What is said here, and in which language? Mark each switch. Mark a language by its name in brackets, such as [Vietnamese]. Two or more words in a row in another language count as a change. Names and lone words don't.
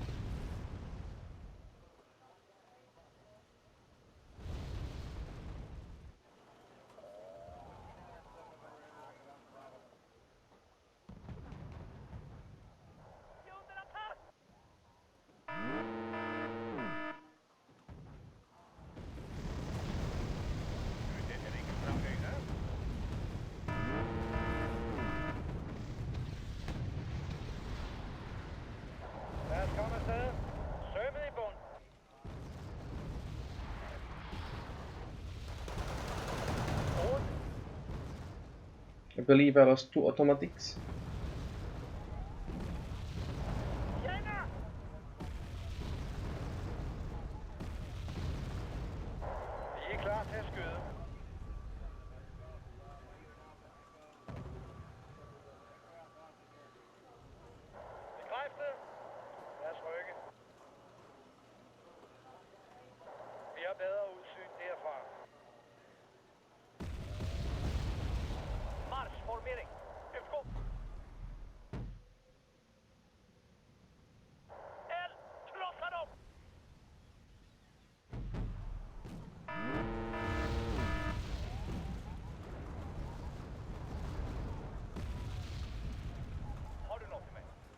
[Swedish] Vi är under attack! Det är riktigt bra höjder. [Danish] Lad os komme afsted. Sømmet i bund. Ord. [English] I believe I lost 2 automatics. [Danish] Tjener! Vi er klar til at skyde. Bekræftet. Lad os rykke. Vi har bedre udsyn derfra. [Swedish] Marschformering. Utgå. Eld! Krossa dem! Har du något till mig?